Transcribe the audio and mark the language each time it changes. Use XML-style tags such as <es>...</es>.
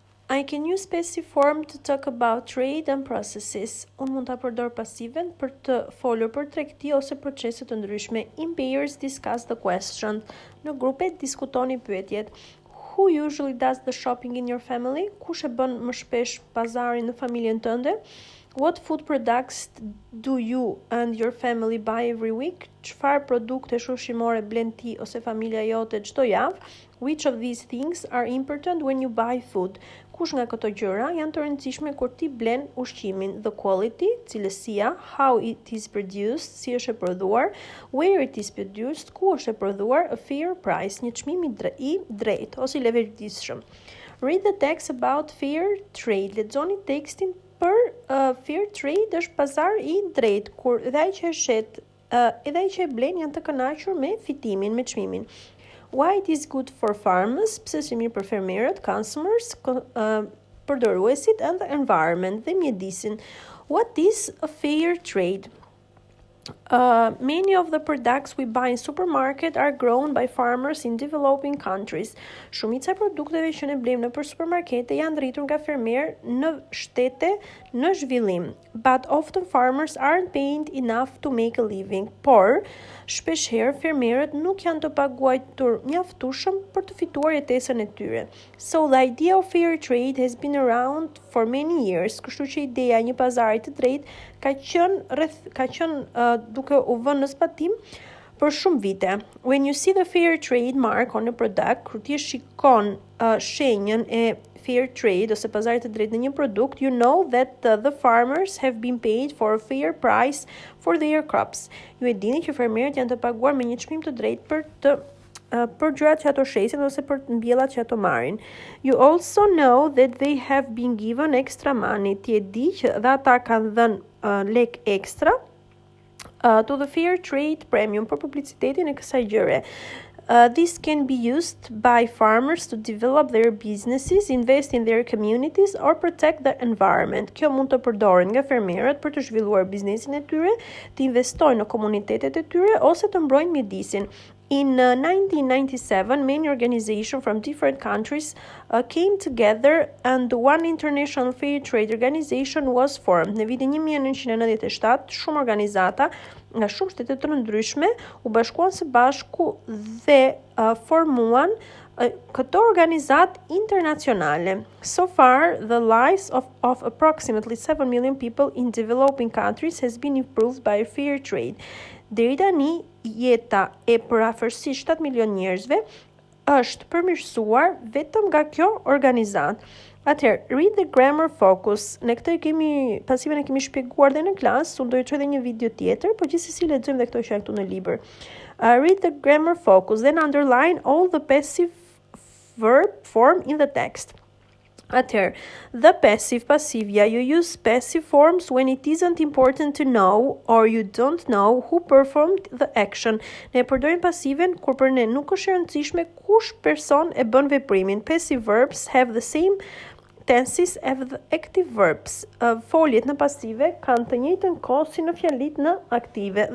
<en>I can use passive form to talk about trade and processes.</en> <sq>Unë mund ta përdor pasiven për të folur për tregti ose procese të ndryshme.</sq> <en>In pairs discuss the question.</en> <sq>Në grupe diskutoni pyetjet.</sq> <en>Who usually does the shopping in your family?</en> <sq>Kush e bën më shpesh pazarin në familjen tënde?</sq> <en>What food products do you and your family buy every week?</en> <sq>Çfarë produkte ushqimore blen ti ose familja jote çdo javë?</sq> <en>Which of these things are important when you buy food?</en> <sq>Kush nga këto gjëra janë të rëndësishme kur ti blen ushqimin?</sq> <en>The quality,</en> <sq>cilësia,</sq> <en>how it is produced,</en> <sq>si është e prodhuar,</sq> <en>where it is produced,</en> <sq>ku është e prodhuar,</sq> <en>a fair price,</en> <sq>një çmim i drejtë ose i levetëdijshëm.</sq> <en>Read the text about fair trade.</en> <sq>Lexoni tekstin për fair trade është pazar i drejtë, kur edhe ai që e shet, edhe ai që e blen janë të kënaqur me fitimin, me çmimin.</sq> <en>Why it is good for farmers,</en> <sq>pse është mirë për fermerët,</sq> <en>consumers,</en> <sq>përdoruesit,</sq> <en>and the environment,</en> <sq>dhe mjedisin.</sq> <en>What is a fair trade? Many of the products we buy in supermarket are grown by farmers in developing countries.</en> <sq>Shumica e produkteve që ne blejmë nëpër supermarkete janë rritur nga fermerë në shtete në zhvillim.</sq> <en>But often farmers aren't paid enough to make a living.</en> <sq>Por, shpeshherë fermerët nuk janë të paguajtur mjaftueshëm për të fituar jetesën e tyre.</sq> <en>So the idea of fair trade has been around for many years.</en> <sq>Kështu që ideja e një pazari të drejtë ka qenë duke u vënë në zbatim për shumë vite.</sq> <en>When you see the fair trade mark on a product,</en> <sq>kur ti shikon shenjën e fair trade ose pazarit të drejtë në një produkt,</sq> <en>you know that the farmers have been paid for a fair price for their crops.</en> <sq>Ju e dini që fermerët janë të paguar me një çmim të drejtë për gjërat që ato shesin ose për mbjellat që ato marrin.</sq> <en>You also know that they have been given extra money.</en> <sq>Ti e di që dhe ata kanë dhënë lek ekstra</sq> <en>to the fair trade premium</en> <sq>për publicitetin e kësaj gjëre.</sq> <en>This can be used by farmers to develop their businesses, invest in their communities or protect the environment.</en> <sq>Kjo mund të përdoren nga fermerët për të zhvilluar biznesin e tyre, të investojnë në komunitetet e tyre ose të mbrojnë mjedisin.</sq> <en>In 1997, many organizations from different countries came together and one international fair trade organization was formed.</en> <sq>Në vitin 1997, shumë organizata nga shumë shtete të ndryshme u bashkuan së bashku dhe formuan këto organizat internacionale.</sq> <en>So far, the lives of approximately 7 million people in developing countries has been improved by fair trade.</en> <sq>Deri tani, jeta e përafërsisht 7 milion njerëzve është përmirësuar vetëm nga kjo organizat. Atëherë,</sq> <en>read the grammar focus.</en> <sq>Ne këtë pasiven e kemi shpjeguar dhe në klasë, unë do të çoj edhe një video tjetër, por gjithsesi lexojmë dhe këto që janë këtu në libër.</sq> <en>Read the grammar focus, then underline all the passive verb form in the text. Atëherë, the passive, pasivja, you use passive forms when it isn't important to know or you don't know who performed the action.</en> <sq>Ne përdorim pasiven kur për ne nuk është e rëndësishme kush person e bën veprimin.</sq> <en>Passive verbs have the same tenses as the active verbs.</en> <sq>Foljet në pasive kanë të njëjtën kohë si në fjalit në aktive.</sq>